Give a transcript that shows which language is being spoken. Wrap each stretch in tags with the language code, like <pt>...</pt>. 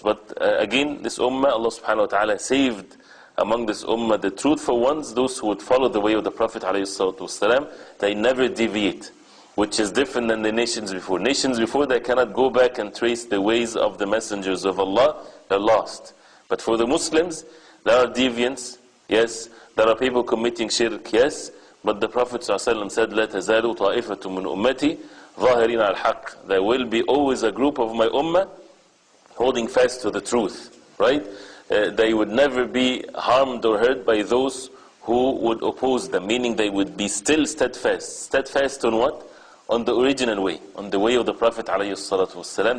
<en>But again, this ummah, Allah subhanahu wa ta'ala saved among this ummah the truthful ones, those who would follow the way of the Prophet alayhi salatu wasalam. They never deviate, which is different than the nations before. Nations before, they cannot go back and trace the ways of the messengers of Allah. They're lost. But for the Muslims, there are deviants, yes. There are people committing shirk, yes. But the Prophet ﷺ said,</en> <ar>لا تزال طائفة من أمتي ظاهرين على الحق.</ar> <en>There will be always a group of my ummah holding fast to the truth, right? They would never be harmed or hurt by those who would oppose them, meaning they would be still steadfast. Steadfast on what? On the original way, on the way of the Prophet ﷺ.</en>